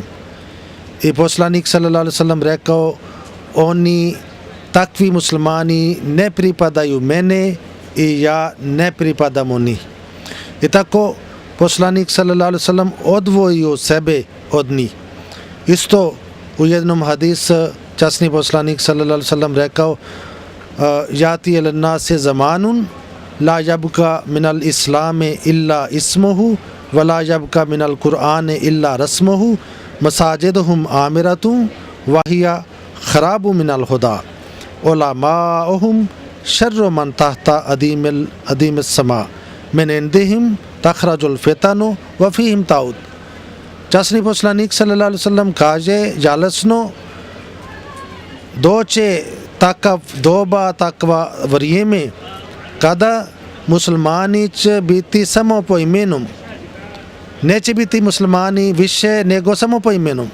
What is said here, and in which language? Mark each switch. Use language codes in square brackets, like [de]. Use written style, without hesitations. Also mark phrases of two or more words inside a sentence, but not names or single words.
[bs] I poslanik [ar] صلى الله عليه وسلم [bs] rekao, oni takvi muslimani ne pripadaju mene i ja ne pripadam njih. I tako poslanik [ar] صلى الله عليه وسلم [bs] odvojio sebe od njih. Isto u jednom hadisu časni poslanik [ar] صلى الله عليه وسلم rekao, يأتي الناس زمان لا يبقى من الإسلام إلا اسمه ولا يبقى من القرآن إلا رسمه مساجدهم عامرة وهي خراب من الهدى علماؤهم شر من تحت أديم السماء من عندهم تخرج الفتن وفيهم تعود. [bs] Časni poslanik [ar] صلى الله عليه وسلم [bs] kaže, žalosno, doće takav doba, takva vrijeme kada muslimani će biti samo po imenom. Neće biti muslimani više nego samo po imenom.